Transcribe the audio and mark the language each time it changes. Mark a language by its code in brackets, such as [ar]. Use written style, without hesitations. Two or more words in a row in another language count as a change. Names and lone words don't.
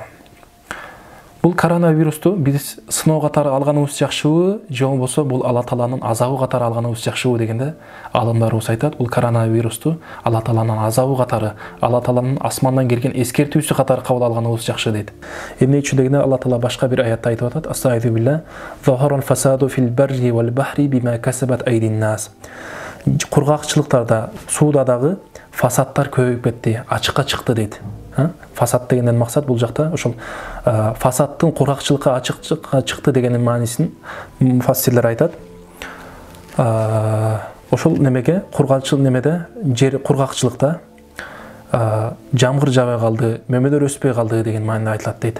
[ky] Бул коронавирусту биз сыноо катары алганыбыз жакшыбы, же болбосо бул Алла Тааланын азабы катары алганыбыз жакшыбы дегенде, алымдарыбыз айтат, бул коронавирусту Алла Тааланын азабы катары, Алла Тааланын асмандан келген эскертүүсү катары кабыл алганыбыз жакшы дейт. Эмне үчүн дегенде, Алла Таала башка бир аятта айтып атат: [ar] "أستغفر الله ظهر الفساد في البر والبحر بما كسبت أيدي الناس." [ky] Кургакчылыктарда, сууда дагы фасадтар көбөйүп кетти, ачыкка чыкты дейт. Фасад дегенден максат бул жакта ошол фасадтын кургакчылыкка ачыкка чыкты дегенин маанисин муфассирлер айтат. Ошол немеге кургакчылык немеде, жер кургакчылыкта жамгыр жаабай калды, мөмөлөр өспөй калды деген мааниде айтылат дейт.